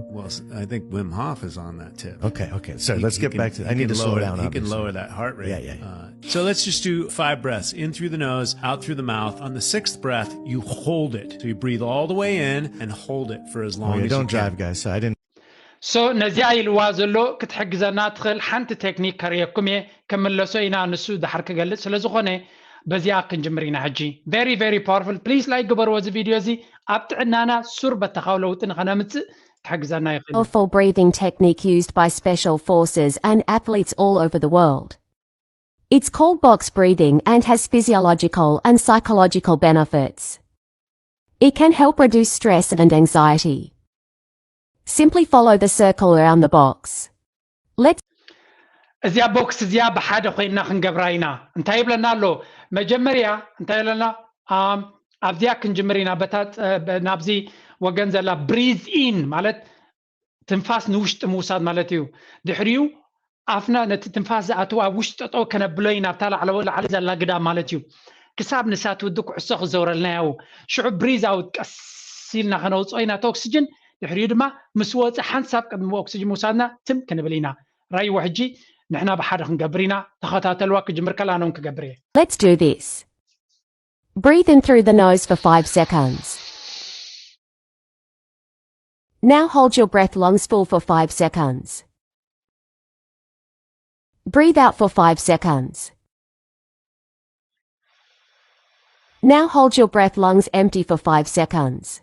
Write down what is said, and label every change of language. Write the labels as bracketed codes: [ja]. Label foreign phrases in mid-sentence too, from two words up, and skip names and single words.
[en] Well, I think Wim Hof is on that tip. Okay. Sorry, let's get back to that. I need to slow down. He can lower that heart rate. Yeah. So let's just do 5 breaths. In through the nose, out through the mouth. On the 6th breath, you hold it. So you breathe all the way in and hold it for as long as you can. Don't drive, guys. So I didn't. [ti] So ነዚያ ኢልዋ ዘሎ ክትሕግዘና ትኽእል ሓንቲ ቴክኒክ ከርየኩም እየ ከመለሶ ኢና ንሱ ድሓር ክገልጽ ስለ ዝኾነ በዚያ ክንጅምር ኢና ሕጂ [en] very powerful please like [ti] ግበርዎ እዚ ቪድዮ እዚ ኣብ ጥዕናና ሱር በተኻው ለውጢ ንኸነምፅእ [en] powerful breathing technique used by special forces and athletes all over the world. It's called box breathing and has physiological and psychological benefits. It can help reduce stress and anxiety. Simply follow the circle around the box. Let's [ti] እዚያ ቦክስ እዚያ በሓደ ኮይና ክንገብራይና እንታይ ይብለና ኣሎ መጀመርያ እንታይ ይብለና ኣብዚያ ክንጅምሪና በታት ናብዚ ወገን ዘላ [en] breathe in [ti] ማለት ትንፋስ ንውሽጥ ምውሳድ ማለት እዩ ድሕሪው ኣፍና ነቲ ትንፋስ ዝኣትዋ ውሽጥ ጠጠው ከነብሎይና ኣብታ ላዕሊ ዘላ ግዳም ማለት እዩ ክሳብ ንሳት ውድ ኩዕሶ ክዘውረልና ያው ሽዑ [en] breathe out [ti] ቀሲልና ከነውፅኦይና እቲ ኦክሲጅን ድሕሪኡ ድማ ምስ ወፅእ ሓንሳብ ቅድሚ ኦክሲጅን ምውሳድና ትም ክንብል ኢና ራይዎ ሕጂ ንሕና ብሓደ ክንገብር ኢና ተኸታተልዋ ክጅምር ከላኖም ክገብር እየ [en] Let's do this. Breathe in through the nose for 5 seconds. Now hold your breath lungs full for 5 seconds. Breathe out for 5 seconds. Now hold your breath lungs empty for 5 seconds.